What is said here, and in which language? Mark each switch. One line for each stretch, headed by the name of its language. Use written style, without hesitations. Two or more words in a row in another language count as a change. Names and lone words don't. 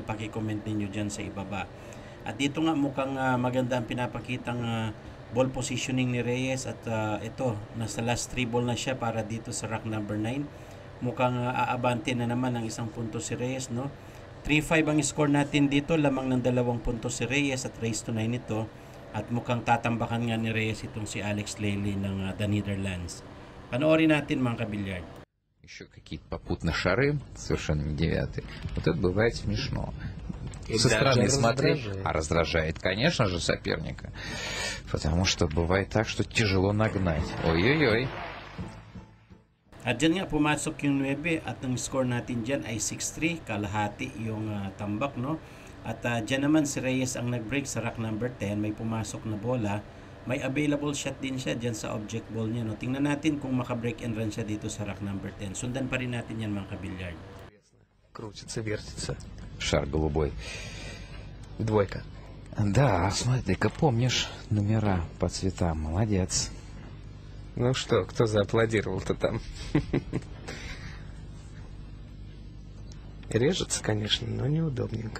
Filipino: Paki-comment ninyo dyan sa ibaba. At dito nga mukhang maganda ang pinapakitang
English: ball positioning
Filipino: ni Reyes at ito, nasa
English: last 3 ball
Filipino: na siya para dito sa
English: rack number 9.
Filipino: Mukhang aabante na naman ang isang punto si Reyes, no? 3-5 ang score natin dito, lamang ng 2 puntos si Reyes at
English: race to 9
Filipino: ito. At mukhang tatambakan nga ni Reyes itong si Alex Lely ng The Netherlands. Panoorin natin mga kabilyard.
Russian: Еще какие-то попутные шары, совершенно не 9. Вот это бывает смешно. Со стороны смотреть, а раздражает, конечно же, соперника. Потому что бывает так, что тяжело нагнать. Ой-ой-ой.
Filipino: At dyan nga pumasok yung 9 at ang score natin dyan ay 6-3, kalahati yung tambak, no? At dyan naman si Reyes ang nag-break sa
English: rack number 10,
Filipino: may pumasok na bola, may available shot din siya dyan sa
English: object ball
Filipino: niya, no? Tingnan natin kung maka-
English: break and run
Filipino: siya dito sa
English: rack number 10.
Filipino: Sundan pa rin natin yan mga kabilyard.
Russian: Крутится, вертится. Шар голубой. Двойка. Да, смотри-ка, помнишь номера по цветам, молодец. Ну что, кто зааплодировал-то там? Режется, конечно, но неудобненько.